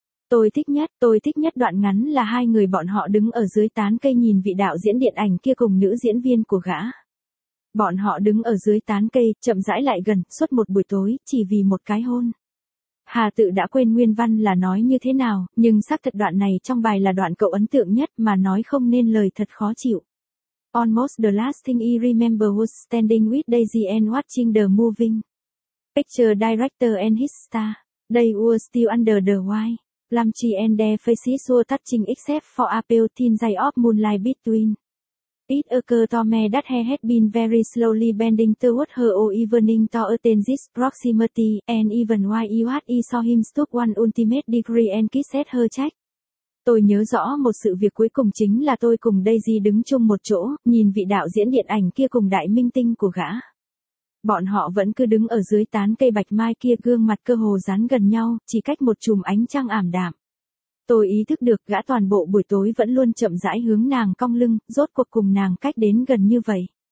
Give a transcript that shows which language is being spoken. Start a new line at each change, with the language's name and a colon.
Vietnamese: Tôi thích nhất đoạn ngắn là hai người bọn họ đứng ở dưới tán cây nhìn vị đạo diễn điện ảnh kia cùng nữ diễn viên của gã. Bọn họ đứng ở dưới tán cây, chậm rãi lại gần, suốt một buổi tối, chỉ vì một cái hôn. Hà tự đã quên nguyên văn là nói như thế nào, nhưng xác thật đoạn này trong bài là đoạn cậu ấn tượng nhất mà nói không nên lời, thật khó chịu.
English: Almost the last thing I remember was standing with Daisy and watching the moving picture director and his star. They were still under the white. Plumchi and their faces were touching except for a pale thin ray of moonlight between. It occurred to me that he had been very slowly bending toward her all evening to attain this proximity, and even while he was, he saw him stoop one ultimate degree and kiss at her cheek.
Vietnamese: Tôi nhớ rõ một sự việc cuối cùng chính là tôi cùng Daisy đứng chung một chỗ, nhìn vị đạo diễn điện ảnh kia cùng đại minh tinh của gã. Bọn họ vẫn cứ đứng ở dưới tán cây bạch mai kia, gương mặt cơ hồ dán gần nhau, chỉ cách một chùm ánh trăng ảm đạm. Tôi ý thức được gã toàn bộ buổi tối vẫn luôn chậm rãi hướng nàng cong lưng, rốt cuộc cùng nàng cách đến gần như vậy.